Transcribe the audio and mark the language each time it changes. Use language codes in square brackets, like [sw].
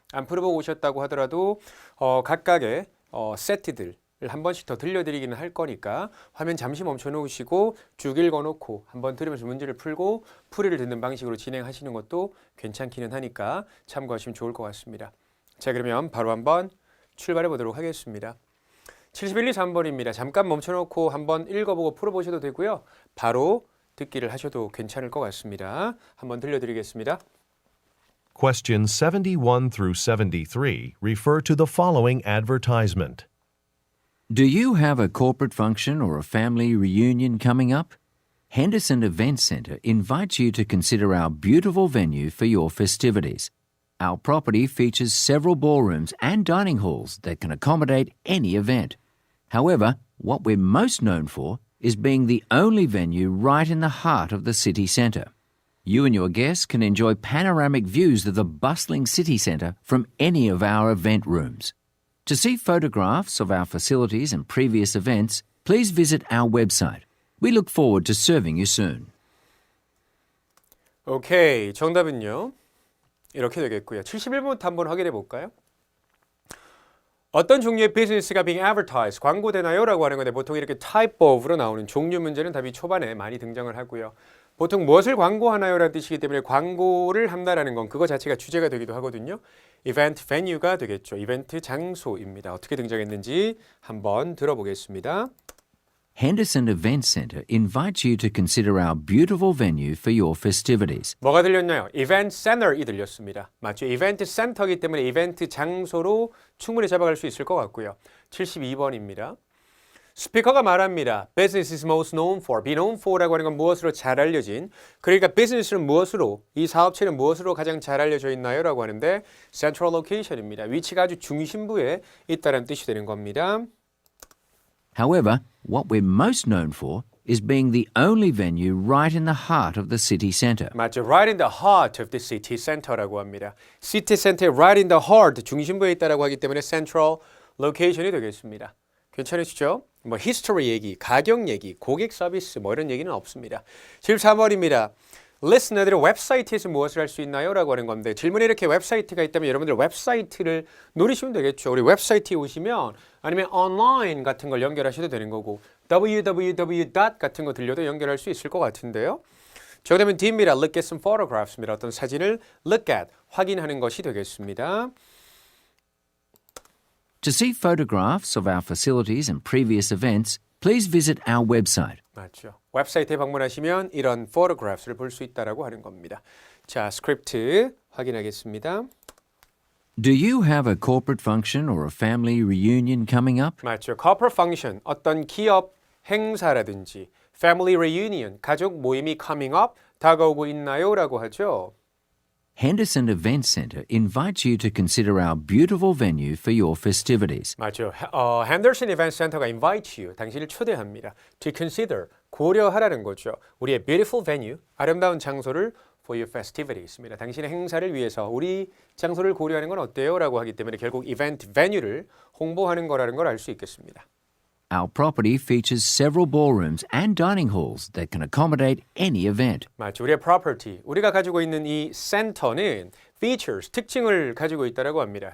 [ko] 안 풀어보고 오셨다고 하더라도 각각의 세트들 한 번씩 더 들려드리기는 할 거니까 화면 잠시 멈춰 놓으시고 쭉 읽어놓고 한번 들으면서 문제를 풀고 풀이를 듣는 방식으로 진행하시는 것도 괜찮기는 하니까 참고하시면 좋을 것 같습니다. 자, 그러면 바로 한번 출발해 보도록 하겠습니다. 71, 2, 3번입니다. 잠깐 멈춰 놓고 한번 읽어보고 풀어보셔도 되고요. 바로 듣기를 하셔도 괜찮을 것 같습니다. 한번 들려드리겠습니다. [en] Questions 71 through 73 refer to the following advertisement. Do you have a corporate function or a family reunion coming up? Henderson Event Centre invites you to consider our beautiful venue for your festivities. Our property features several ballrooms and dining halls that can accommodate any event. However, what we're most known for is being the only venue right in the heart of the city centre. You and your guests can enjoy panoramic views of the bustling city centre from any of our event rooms. To see photographs of our facilities and previous events, please visit our website. We look forward to serving you soon. [ko] 오케이, 정답은요. 이렇게 되겠고요. 71번부터 한번 확인해 볼까요? 어떤 종류의 비즈니스가 [en] being advertised, [ko] 광고되나요? 라고 하는 건데 보통 이렇게 type of로 나오는 종류 문제는 답이 초반에 많이 등장을 하고요. 보통 무엇을 광고하나요? 라는 뜻이기 때문에 광고를 한다라는 건 그거 자체가 주제가 되기도 하거든요. 이벤트 venue가 되겠죠. 이벤트 장소입니다. 어떻게 등장했는지 한번 들어보겠습니다. [en] Henderson Event Centre invites you to consider our beautiful venue for your festivities. [ko] 뭐가 들렸나요? 이벤트 센터이 들렸습니다. 맞죠? 이벤트 센터이기 때문에 이벤트 장소로 충분히 잡아갈 수 있을 것 같고요. 72번입니다. 스피커가 말합니다. [en] Business is most known for. Be known for [ko] 라고 하는 건 무엇으로 잘 알려진. 그러니까 비즈니스는 무엇으로, 이 사업체는 무엇으로 가장 잘 알려져 있나요? 라고 하는데 Central Location입니다. 위치가 아주 중심부에 있다는 뜻이 되는 겁니다. [en] However, what we're most known for is being the only venue right in the heart of the city centre. [ko] 맞죠. [en] Right in the heart of the city center라고 합니다. City center right in the heart, [ko] 중심부에 있다라고 하기 때문에 [en] Central Location이 되겠습니다. [ko] 괜찮으시죠? 뭐 history 얘기, 가격 얘기, 고객 서비스 뭐 이런 얘기는 없습니다. 13번입니다. 리스너들의 웹사이트에서 무엇을 할 수 있나요? 라고 하는 건데 질문에 이렇게 웹사이트가 있다면 여러분들 웹사이트를 노리시면 되겠죠. 우리 웹사이트에 오시면 아니면 online 같은 걸 연결하셔도 되는 거고 www. 같은 거 들려도 연결할 수 있을 것 같은데요. 정답은 D입니다. [en] Look at some photographs입니다. [ko] 어떤 사진을 look at, 확인하는 것이 되겠습니다. [en] To see photographs of our facilities and previous events, please visit our website. [ko] 맞죠. 웹사이트에 방문하시면 이런 photographs를 볼 수 있다라고 하는 겁니다. 자, 스크립트 확인하겠습니다. [en] Do you have a corporate function or a family reunion coming up? [ko] 맞죠. [en] corporate function, [ko] 어떤 기업 행사라든지 [en] family reunion, [ko] 가족 모임이 [en] coming up, [ko] 다가오고 있나요? 라고 하죠. [en] Henderson Event Centre invites you to consider our beautiful venue for your festivities. [ko] 맞죠. Henderson Event Center가 [en] invite you, [ko] 당신을 초대합니다. [en] To consider, [ko] 고려하라는 거죠. 우리의 [en] beautiful venue, [ko] 아름다운 장소를 [en] for your festivities [ko] 입니다. 당신의 행사를 위해서 우리 장소를 고려하는 건 어때요? 라고 하기 때문에 결국 event venue를 홍보하는 거라는 걸 알 수 있겠습니다. [en] Our property features several ballrooms and dining halls that can accommodate any event. [ko] 맞죠. 우리의 property, 우리가 가지고 있는 이 센터는 features, 특징을 가지고 있다고 합니다.